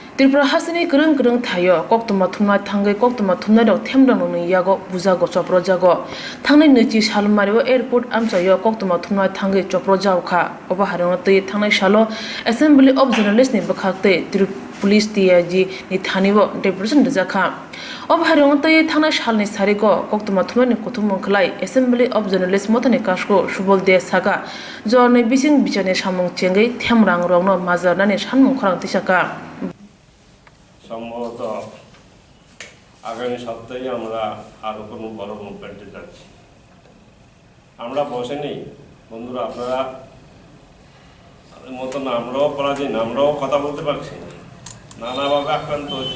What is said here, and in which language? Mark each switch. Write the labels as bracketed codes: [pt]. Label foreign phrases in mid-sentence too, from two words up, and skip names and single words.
[trp] Tripura hasini kereng thayo koktuma thumna thangai koktuma thumna rok themrang nung yago bujago choprojago thangnai nechi salmario airport amchayo koktuma thumna thangai choprojao kha oba harang tei thangnai salo [en] assembly of journalists [trp] ni bakhakte police TIG ni thanibo deputation jakha oba harang tei thangnai salni sariko koktuma thumna ni kothumung khlai [en] assembly of journalists [trp] motani kasko subol de saga jornai bising bichane samung chengai themrang rokno majarnani sanmung khorang tisaka [bn] সম্ভবত আগামী সপ্তাহে আমরা আরো কোনো বড় মুভমেন্টে যাচ্ছি। আমরা বসে নেই বন্ধুরা, আপনারা মতন আমরাও পরাধীন, আমরাও কথা বলতে পারছি না, নানাভাবে আক্রান্ত হচ্ছে।